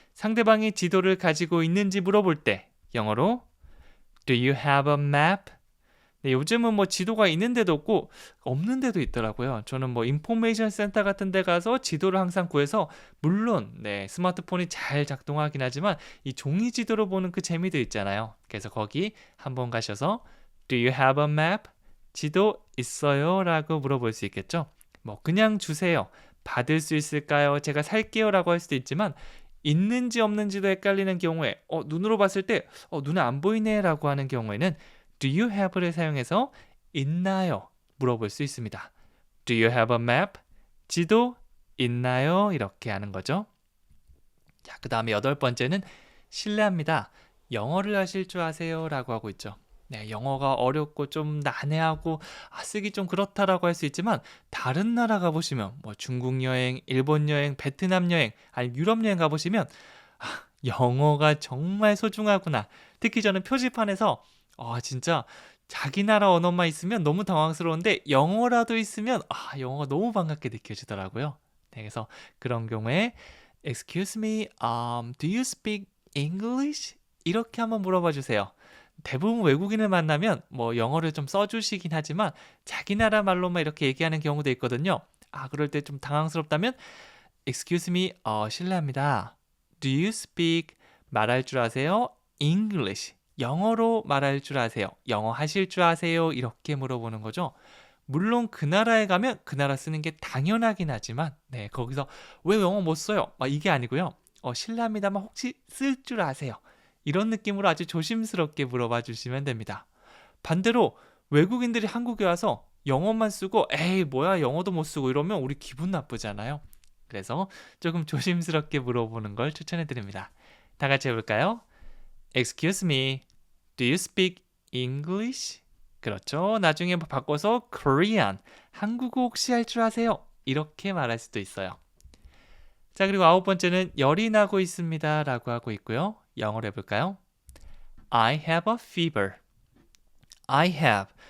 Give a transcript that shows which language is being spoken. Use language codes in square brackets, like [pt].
[ko] 상대방이 지도를 가지고 있는지 물어볼 때 영어로 [en] Do you have a map? [ko] 네, 요즘은 뭐 지도가 있는 데도 없고 없는 데도 있더라고요. 저는 뭐 인포메이션 센터 같은 데 가서 지도를 항상 구해서 물론 스마트폰이 잘 작동하긴 하지만 이 종이 지도로 보는 그 재미도 있잖아요. 그래서 거기 한번 가셔서 [en] Do you have a map? [ko] 지도 있어요? 라고 물어볼 수 있겠죠. 뭐 그냥 주세요. 받을 수 있을까요? 제가 살게요 라고 할 수도 있지만 있는지 없는지도 헷갈리는 경우에 눈으로 봤을 때 눈에 안 보이네 라고 하는 경우에는 Do you have를 사용해서 있나요? 물어볼 수 있습니다. [en] Do you have a map? [ko] 지도 있나요? 이렇게 하는 거죠. 자, 그 다음에 여덟 번째는 실례합니다. 영어를 하실 줄 아세요? 라고 하고 있죠. 네, 영어가 어렵고 좀 난해하고 쓰기 좀 그렇다라고 할 수 있지만 다른 나라 가보시면 뭐 중국 여행, 일본 여행, 베트남 여행, 아니 유럽 여행 가보시면 영어가 정말 소중하구나. 특히 저는 표지판에서 진짜 자기 나라 언어만 있으면 너무 당황스러운데 영어라도 있으면 영어가 너무 반갑게 느껴지더라고요. 네, 그래서 그런 경우에 [en] Excuse me, do you speak English? [ko] 이렇게 한번 물어봐 주세요. 대부분 외국인을 만나면 뭐 영어를 좀 써주시긴 하지만 자기 나라 말로만 이렇게 얘기하는 경우도 있거든요. 그럴 때 좀 당황스럽다면 [en] Excuse me, [ko] 실례합니다. [en] Do you speak [ko] 말할 줄 아세요? English. 영어로 말할 줄 아세요? 영어 하실 줄 아세요? 이렇게 물어보는 거죠. 물론 그 나라에 가면 그 나라 쓰는 게 당연하긴 하지만 네, 거기서 왜 영어 못 써요? 이게 아니고요. 실례합니다만 혹시 쓸 줄 아세요? 이런 느낌으로 아주 조심스럽게 물어봐 주시면 됩니다. 반대로 외국인들이 한국에 와서 영어만 쓰고 에이 뭐야 영어도 못 쓰고 이러면 우리 기분 나쁘잖아요. 그래서 조금 조심스럽게 물어보는 걸 추천해 드립니다. 다 같이 해볼까요? [en] Excuse me, do you speak English? [ko] 그렇죠. 나중에 바꿔서 Korean, 한국어 혹시 할 줄 아세요? 이렇게 말할 수도 있어요. 자, 그리고 9번째는 열이 나고 있습니다 라고 하고 있고요. 영어로 해볼까요? [en] I have a fever. I have.